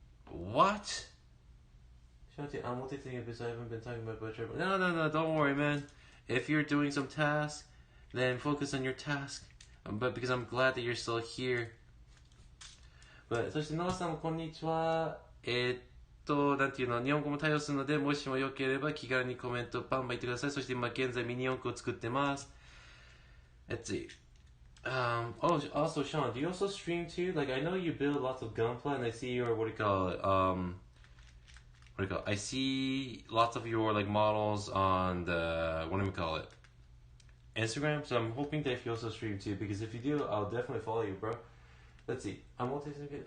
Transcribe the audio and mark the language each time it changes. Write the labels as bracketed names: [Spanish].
[English] What? Shanti, I'm multi-thinking because I haven't been talking about butcher. No, don't worry, man. If you're doing some task, then focus on your task. But because I'm glad that you're still here. [Japanese] But そしてノアさんもこんにちは。なんていうの、日本語も対応するので、もしもよければ気軽にコメントバンバン言ってください。そして今現在ミニ四駆を作ってます。 [English] Let's see. Also, Sean, do you also stream too? Like, I know you build lots of Gunpla, and I see your, what do you call it? I see lots of your, like, models on the, what do we call it? Instagram, so I'm hoping that if you also stream too, because if you do, I'll definitely follow you, bro. Let's see. I'm multi-thinking.